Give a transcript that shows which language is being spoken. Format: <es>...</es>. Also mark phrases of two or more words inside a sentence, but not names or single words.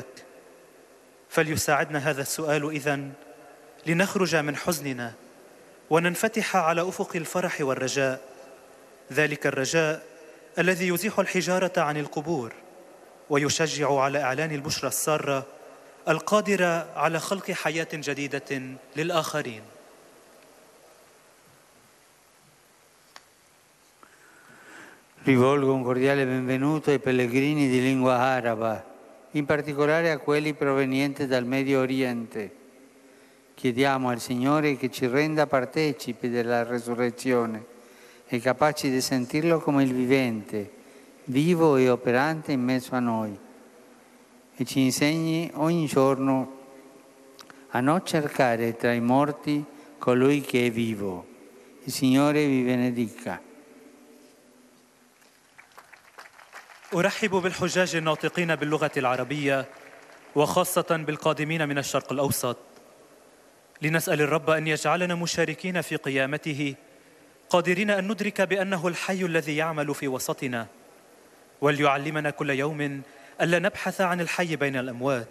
<ar>فليساعدنا هذا السؤال إذن لنخرج من حزننا وننفتح على أفق الفرح والرجاء، ذلك الرجاء الذي يزيح الحجارة عن القبور ويشجع على إعلان البشرى السارة القادرة على خلق حياة جديدة للآخرين.</ar> <it>Rivolgo un cordiale benvenuto ai pellegrini di lingua araba, in particolare a quelli provenienti dal Medio Oriente. Chiediamo al Signore che ci renda partecipi della resurrezione e capaci di sentirlo come il vivente, vivo e operante in mezzo a noi, e ci insegni ogni giorno a non cercare tra i morti colui che è vivo. Il Signore vi benedica.</it> <ar>أرحب بالحجاج الناطقين باللغة العربية وخاصة بالقادمين من الشرق الأوسط، لنسأل الرب أن يجعلنا مشاركين في قيامته، قادرين أن ندرك بأنه الحي الذي يعمل في وسطنا، وليعلمنا كل يوم ألا نبحث عن الحي بين الأموات.</ar>